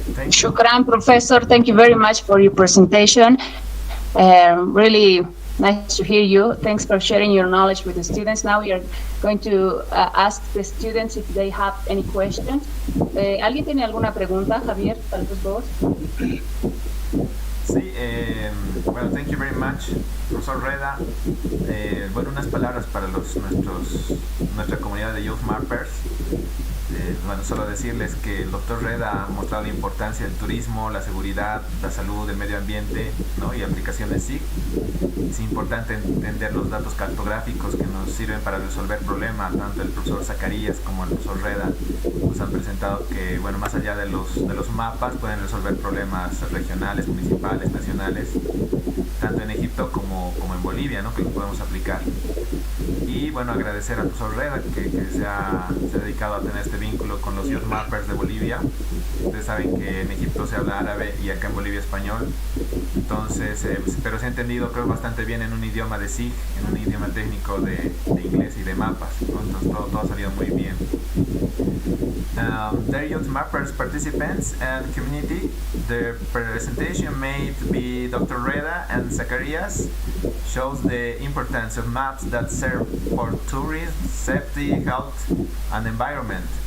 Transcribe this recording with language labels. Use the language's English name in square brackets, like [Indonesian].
[English] Shukran, Professor. Thank you very much for your presentation. Really nice to hear you. Thanks for sharing your knowledge with the students. Now we are going to ask the students if they have any questions. [Spanish] ¿Alguien tiene alguna pregunta, Javier? Tal vez vos. Sí, bueno, [English] thank you very much, [Spanish] profesor Reda. Bueno, unas palabras para nuestra comunidad de Youth Mappers. Bueno, solo decirles que el doctor Reda ha mostrado la importancia del turismo, la seguridad, la salud, el medio ambiente, ¿no? Y aplicaciones SIG. Es importante entender los datos cartográficos que nos sirven para resolver problemas. Tanto el profesor Zacarías como el profesor Reda nos han presentado que, bueno, más allá de los mapas, pueden resolver problemas regionales, municipales, nacionales, tanto en Egipto como en Bolivia, ¿no? Que los podemos aplicar. Y bueno, agradecer al profesor Reda que se ha dedicado a tener este vínculo con los Youth Mappers de Bolivia. Ustedes saben que en Egipto se habla árabe y acá en Bolivia español. Entonces, pero se ha entendido, creo, bastante bien en un idioma de SIG, en un idioma técnico de inglés y de mapas, ¿no? Entonces todo ha salido muy bien. [English] Dear Youth Mappers participants and community, the presentation made by Dr. Reda and Zacharias shows the importance of maps that serve for tourism, safety, health, and environment.